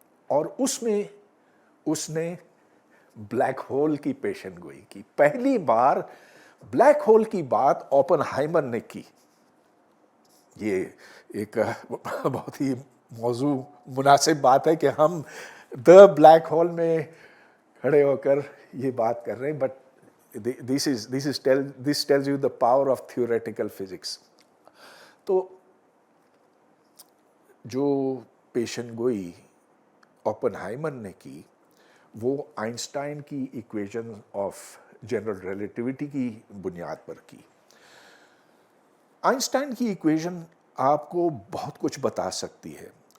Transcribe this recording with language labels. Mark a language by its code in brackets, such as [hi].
[ur] اور اس میں اس نے بلیک ہول کی پیشن گوئی کی. پہلی بار بلیک ہول کی بات اوپنہائمر نے کی. یہ ایک بہت ہی موضوع مناسب بات ہے کہ ہم دا بلیک ہول میں کھڑے ہو کر یہ بات کر رہے ہیں. [en] But this tells you the power of theoretical physics. [ur] تو جو پیشن گوئی اوپنہائمر نے کی وہ آئنسٹائن کی ایکویشن آف جنرل ریلیٹیوٹی کی بنیاد پر کی. آئنسٹائن کی ایکویشن آپ کو بہت کچھ بتا سکتی ہے.